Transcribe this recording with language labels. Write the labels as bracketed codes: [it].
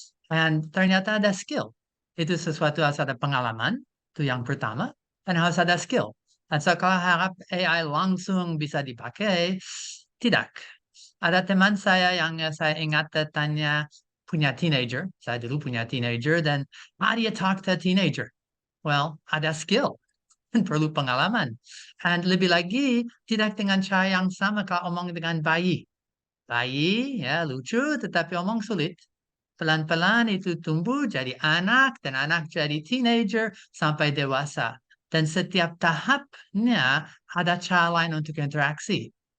[id] Dan ternyata ada skill. Itu sesuatu harus ada pengalaman. Itu yang pertama. Dan harus ada skill. Dan sekarang harap AI langsung bisa dipakai, tidak. Ada teman saya yang saya ingat tanya punya teenager. Saya dulu punya teenager. [en] Dan how do you talk to a teenager? [id] Well, ada skill. Perlu pengalaman. Dan lebih lagi, tidak dengan cara yang sama kalau omong dengan bayi. Bayi, ya lucu, tetapi omong sulit. Pelan-pelan itu tumbuh jadi anak, dan anak jadi teenager sampai dewasa. Dan setiap tahapnya ada cara lain untuk interaksi.